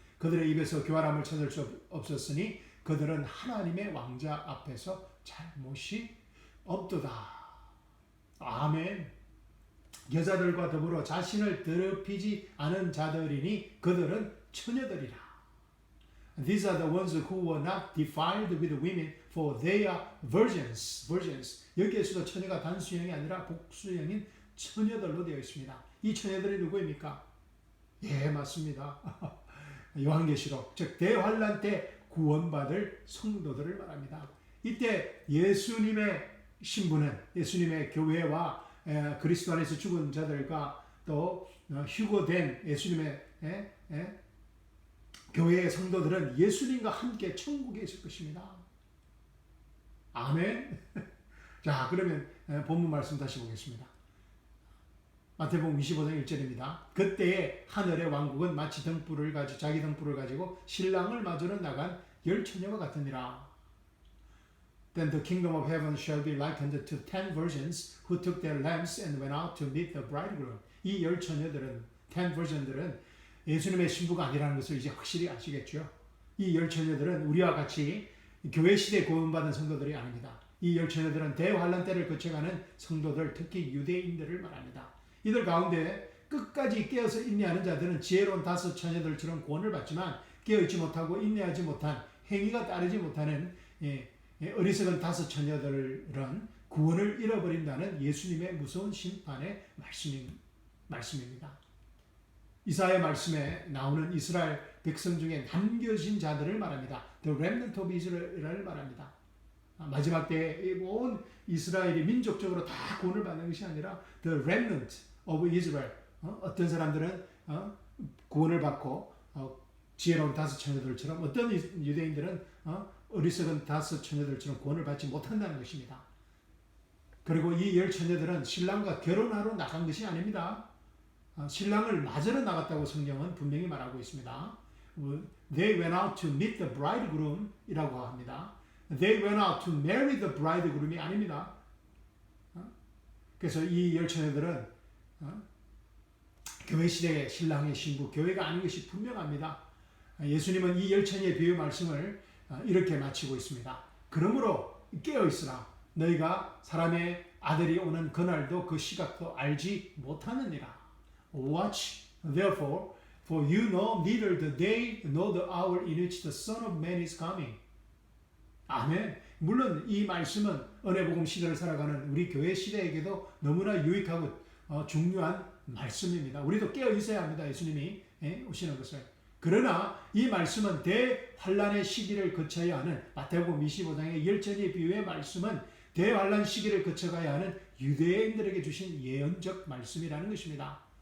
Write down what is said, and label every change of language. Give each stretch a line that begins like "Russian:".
Korean: 그들의 입에서 교활함을 찾을 수 없었으니 그들은 하나님의 왕자 앞에서 잘못이 없도다. 아멘. 여자들과 더불어 자신을 더럽히지 않은 자들이니 그들은 처녀들이라.
English: These are the ones who were not defiled with women, for they are virgins. virgins.
Korean: 여기에서도 처녀가 단수형이 아니라 복수형인 처녀들로 되어 있습니다. 이 처녀들이 누구입니까? 예, 맞습니다. 요한계시록, 즉 대환란 때 구원받을 성도들을 말합니다. 이때 예수님의 신부는 예수님의 교회와 그리스도 안에서 죽은 자들과 또 휴거된 예수님의 교회의 성도들은 예수님과 함께 천국에 있을 것입니다. 아멘. 자, 그러면 본문 말씀 다시 보겠습니다. 마태복음 25장 1절입니다. 그때에 하늘의 왕국은 마치 자기 등불을 가지고 신랑을 맞으러 나간 열 처녀와 같으니라. Then the kingdom of heaven shall be likened to 10 virgins who took their lamps and went out to meet the bridegroom. 이 열 처녀들은 10 virgin들은 예수님의 신부가 아니라는 것을 이제 확실히 아시겠죠. 이 열 처녀들은 우리와 같이 교회 시대에 구원받은 성도들이 아닙니다. 이 열 처녀들은 대환란 때를 거쳐가는 성도들, 특히 유대인들을 말합니다. 이들 가운데 끝까지 깨어서 인내하는 자들은 지혜로운 5 처녀들처럼 구원을 받지만 깨어있지 못하고 인내하지 못한 행위가 따르지 못하는 어리석은 5 처녀들은 구원을 잃어버린다는 예수님의 무서운 심판의 말씀입니다. 이사야 말씀에 나오는 이스라엘 백성 중에 남겨진 자들을 말합니다.
English: The remnant of Israel을 말합니다.
Korean: 마지막 때에 온 이스라엘이 민족적으로 다 구원을 받는 것이 아니라
English: The remnant of Israel.
Korean: 어떤 사람들은 구원을 받고 지혜로운 5 처녀들처럼, 어떤 유대인들은 어리석은 5 처녀들처럼 구원을 받지 못한다는 것입니다. 그리고 이 열 처녀들은 신랑과 결혼하러 나간 것이 아닙니다. 신랑을 맞으러 나갔다고 성경은 분명히 말하고 있습니다.
English: They went out to meet the bridegroom
Korean: 이라고 합니다.
English: They went out to marry the bridegroom
Korean: 이 아닙니다. 그래서 이 열 처녀들은 교회 시대의 신랑의 신부, 교회가 아닌 것이 분명합니다. 예수님은 이 열 처녀의 비유 말씀을 이렇게 마치고 있습니다. 그러므로 깨어있으라. 너희가 사람의 아들이 오는 그날도 그 시각도 알지 못하느니라.
English: Watch therefore, for you know neither the day nor the hour in which the Son of Man is coming.
Korean: 아멘. 물론 이 말씀은 은혜복음 시대를 살아가는 우리 교회 시대에게도 너무나 유익하고 중요한 말씀입니다. 우리도 깨어 있어야 합니다. 예수님이 오시는 것을. 그러나 이 말씀은 대환란의 시기를 거쳐야 하는 마태복음 25장의 열처녀의 비유의 말씀은 대환란 시기를 거쳐가야 하는 유대인들에게 주신 예언적 말씀이라는 것입니다.